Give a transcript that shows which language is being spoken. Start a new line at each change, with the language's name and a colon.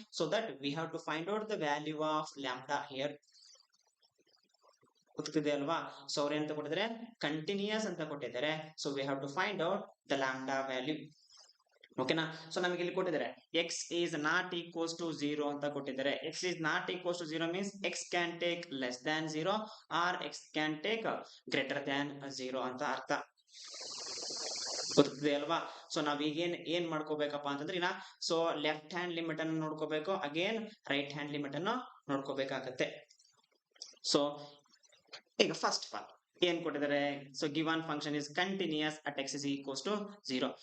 English: So that we have to find out the value of lambda here.
Kannada: ಗೊತ್ತಿದೆ ಅಲ್ವಾ? So ಅವ್ರು ಏನಂತ ಕೊಟ್ಟಿದ್ದಾರೆ ಕಂಟಿನ್ಯೂಸ್ ಅಂತ ಕೊಟ್ಟಿದ್ದಾರೆ.
English: So we have to find out the lambda value.
Kannada: ಓಕೆನಾ, ಸೊ ನಮಗೆ ಇಲ್ಲಿ ಕೊಟ್ಟಿದ್ದಾರೆ
English: x is not equals to 0
Kannada: ಅಂತ ಕೊಟ್ಟಿದ್ದಾರೆ.
English: x is not equals to 0 means x can take less than 0 or x can take greater than 0
Kannada: ಅಂತ ಅರ್ಥ. ಗೊತ್ತಿದೆ ಅಲ್ವಾ? ಸೊ ನಾವ್ ಈಗ ಏನ್ ಮಾಡ್ಕೋಬೇಕಪ್ಪ ಅಂತಂದ್ರೆ ಈಗ ಸೊ ಲೆಫ್ಟ್ ಹ್ಯಾಂಡ್ ಲಿಮಿಟ್ ಅನ್ನು ನೋಡ್ಕೋಬೇಕು, ಅಗೇನ್ ರೈಟ್ ಹ್ಯಾಂಡ್ ಲಿಮಿಟ್ ಅನ್ನು ನೋಡ್ಕೋಬೇಕಾಗತ್ತೆ.
English: so ಈಗ first of all
Kannada: ಏನ್ ಕೊಟ್ಟಿದ್ದಾರೆ
English: So given function is continuous at x is equals to 0.